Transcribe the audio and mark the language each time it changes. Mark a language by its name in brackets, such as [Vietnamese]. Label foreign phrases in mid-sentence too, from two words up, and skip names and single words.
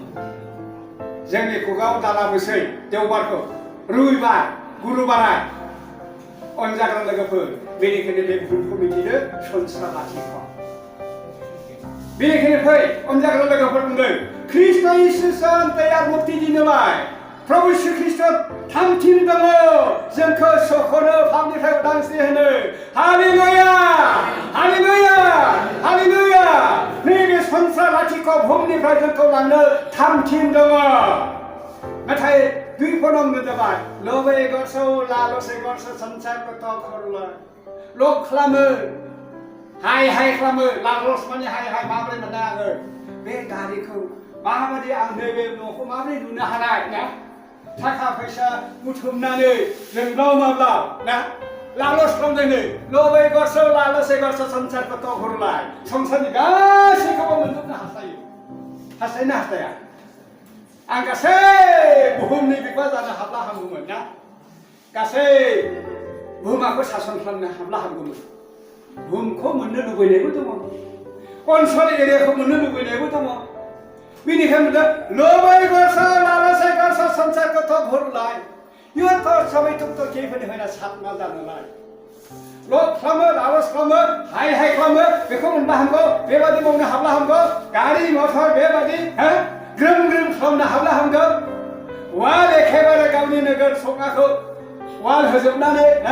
[Bodo] जोंनि खुगायाव दालाबोसै देवबारखौ रबिबार गुरुबाराय अनजाग्रा लोगोफोर बेनिखायनो बे बुहुमखौ मिथिनो संसार लाथिख' बेनिखायनो फै अनजाग्रा लोगोफोर बुंदों ख्रिस्ट' इसुजों तैयार मुक्ति दिनोलाय प्रभु श्री ख्रिस्ट' थामथिम दङ जोंखौ सख'नो पापनिफ्राय उदांस्रि होनो हालेलुया हालेलुया हालेलुया नैबे संसार लाथिख' बुहुमनिफ्राय जोंखौ लांनो थामथिम दङ नाथाय दुई फनंनो जाबाय [Nepali] लबै गर्छौ लालसै गर्छ संसारको तखरलाई [Bodo] लब खालामो हाय हाय खालामो लालस माने हाय हाय माबोरै मोननाय आङो बे गारिखौ माबायदि आं नैबे न'खौ माबोरै लुनो हानाय ना थाखा फैसा बुथुमनानै जोंब्लाव माब्लाव ना लालस खालामदोंनो [Nepali] लबै गर्छौ लालसै गर्छ संसारको तखरलाई [Bodo] संसारनि गासैखौबो मोनजोबनो हास्थायो हास्थायोना हास्थाया आं गासै बुहुमनि बिफा जानो हाब्ला हामगौमोन ना गासै बुहुमाखौ सासन खालामनो हाब्ला हामगौमोन बुहुमखौ मोननो लुबैनायबो दङ अनसल एरियाखौ मोननो लुबैनायबो दङ बेनिखायनो लुबै गोसो लालसाय गारसा संसारखौथ' भुललाय इयुनथ' सबायथुकथ' केफोरनि होना सातना जानोलाय लब खालामो लालस खालामो हाय खालामो बेखौ मोनबा हामगौ बेबादि मावनो हाब्ला हामगौ गारि मथर बेबादि ग्रोम खालामनो हाब्ला हामगौ वाल एखेबारे गावनि नोगोर सखाखौ वाल होजोबनानै